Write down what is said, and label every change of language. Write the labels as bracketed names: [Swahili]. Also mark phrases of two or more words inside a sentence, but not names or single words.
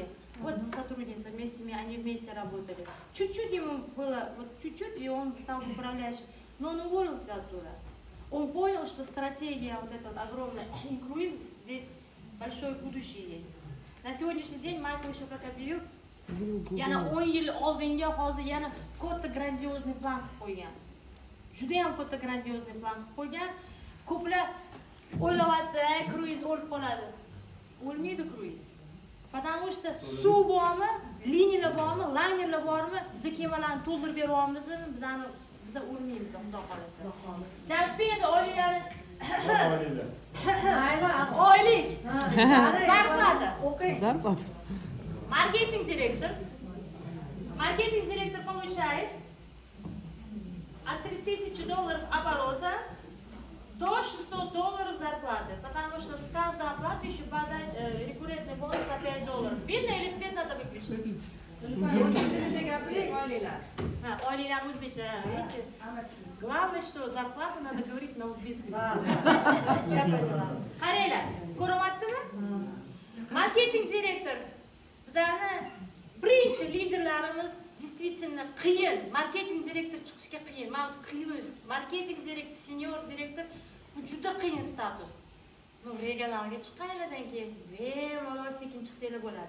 [Russian] Вот сотрудница, они вместе работали. Чуть-чуть ему было, вот чуть-чуть, и он стал управляющим. Но он уволился оттуда. Он понял, что стратегия вот эта вот огромная, круиз, здесь большое будущее есть. На сегодняшний день Майкл еще как объявил, [Uzbek] yana 10 yil oldinga hozir yana katta grandiozный plan qilib qo'ygan. Juda ham katta grandiozный plan qilib qo'ygan. Ko'plar o'ylayapti, kruiz o'lib qoladi. O'lmaydi kruiz. [Russian] Потому что [Uzbek] suv bormi, liniyalar bormi, laynerlar bormi, biza kemalarni to'ldirib beryapmizmi, biza o'lmaymiz, xudo xolasa. Jamshid endi oyliklari Oilalar. Mayli. oylik Ha. zarplata. O'qing. [Russian] Зарплата. Маркетинг директор. Маркетинг директор получает от 3000 долларов оборота до 600 долларов зарплаты. Потому что с каждой оплаты еще падает рекуррентный бонус на 5 долларов. Видно или свет надо выключить? [Uzbek] O'zbekcha gapiring, oilalar. Oilalar o'zbekcha, [Russian] видите? Главное, что зарплату надо говорить на узбекском. Я поняла. [Uzbek] Qaranglar, ko'ryaptimi? Marketing direktor bizani birinchi liderlarimiz действительно qiyin. Marketing direktor chiqishga qiyin. Men qiyin. Marketing direktor, senior direktor bu juda qiyin status. Ну, regionalga chiqqanlardan keyin bemalol sekin chiqsanglar bo'ladi.